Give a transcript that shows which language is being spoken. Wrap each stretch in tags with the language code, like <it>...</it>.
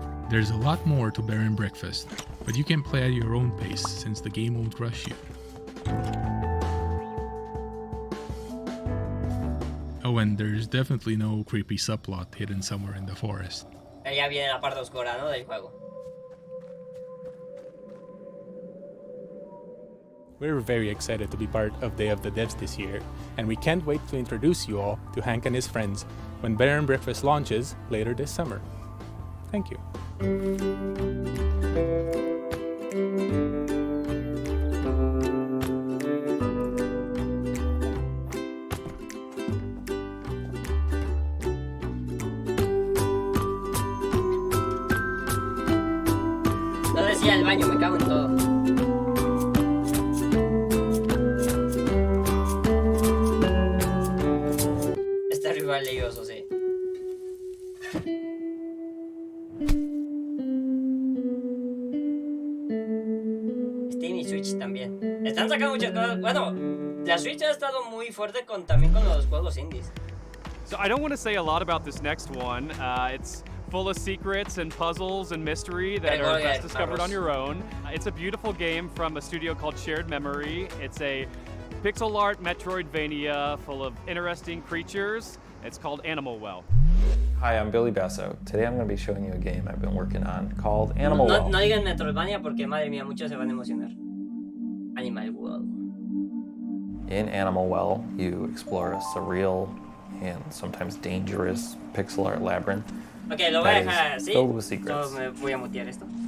<en>There's a lot more to Bed and Breakfast, but you can play at your own pace since the game won't rush you. Oh, and there's definitely no creepy subplot hidden somewhere in the forest.</en> <es>Ya viene la parte oscura, ¿no? Del juego.</es> <en>We're very excited to be part of Day of the Devs this year, and we can't wait to introduce you all to Hank and his friends when Bed and Breakfast launches later this summer. Thank you.</en> <es>No decía el baño, me cago en todo. Está rival leioso, sí. Steam y Switch también. Están sacando muchas cosas. Bueno, la Switch ha estado muy fuerte también con los juegos indies.</es> <en>So I don't want to say a lot about this next one. It's full of secrets and puzzles and mystery that are best discovered on your own. It's a beautiful game from a studio called Shared Memory. It's a pixel art Metroidvania full of interesting creatures. It's called Animal Well. Hi, I'm Billy Basso. Today I'm going to be showing you a game I've been working on called Animal Well.</en> <es>No digan Metroidvania porque madre mía, muchos se van a emocionar.</es> <en>Animal Well. In Animal Well, you explore a surreal and sometimes dangerous pixel art labyrinth.</en> <es>Ok, lo voy a dejar así.</es> <en>Filled with secrets.</en> <es>Yo me voy a mutear esto.</es>